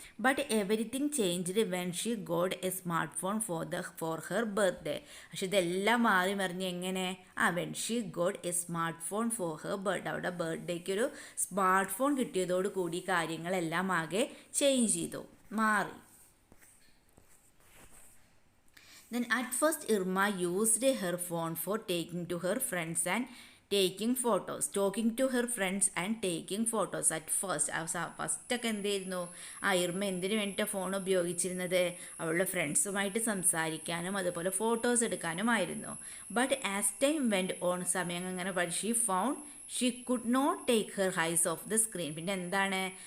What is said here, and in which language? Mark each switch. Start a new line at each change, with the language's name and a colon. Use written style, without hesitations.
English: But everything changed when she got a smart phone for her birthday.
Malayalam: പക്ഷെ ഇതെല്ലാം മാറി മറിഞ്ഞ് എങ്ങനെ?
English: When she got a smart phone for her birthday.
Malayalam: അവളുടെ ബർത്ത്ഡേക്ക് ഒരു സ്മാർട്ട് ഫോൺ കിട്ടിയതോട് കൂടി കാര്യങ്ങളെല്ലാം ആകെ ചേഞ്ച് ചെയ്തു, മാറി.
English: Then at first Irma used her phone for taking to her friends and taking photos. Talking to her friends and taking photos. At first
Malayalam: ഫസ്റ്റൊക്കെ എന്തായിരുന്നു? Irma എന്തിനു വേണ്ടിയിട്ട് ഫോൺ ഉപയോഗിച്ചിരുന്നത്? അവളുടെ ഫ്രണ്ട്സുമായിട്ട് സംസാരിക്കാനും അതുപോലെ photos എടുക്കാനുമായിരുന്നു.
English: but as time went on,
Malayalam: സമയം അങ്ങനെ
English: She found she could not take her eyes off the screen.
Malayalam: പിന്നെ എന്താണ്?